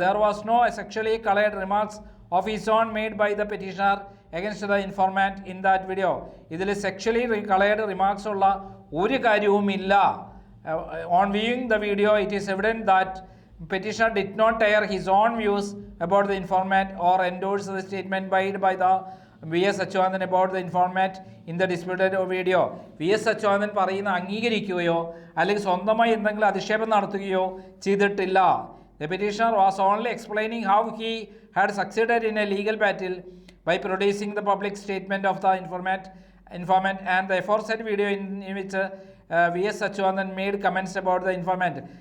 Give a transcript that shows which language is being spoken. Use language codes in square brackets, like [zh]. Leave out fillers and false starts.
[en] There was no sexually colored remarks of his own made by the petitioner against the informant in that video. [ml] ഇതിൽ sexually coloured remarks ഉള്ള ഒരു കാര്യവുമില്ല. [en] On viewing the video, it is evident that petitioner did not air his own views about the informant or endorse the statement made by the VS Achuthanandan about the informant in the disputed video. [ml] VS Achuthanandan പറയുന്ന അംഗീകരിക്കുകയോ അല്ലെങ്കിൽ സ്വന്തമായി എന്തെങ്കിലും അധിക്ഷേപം നടത്തുകയോ ചെയ്തിട്ടില്ല. [en] The petitioner was only explaining how he had succeeded in a legal battle by producing the public statement of the informant and the aforesaid video in which VS Achuthanandan made comments about the informant.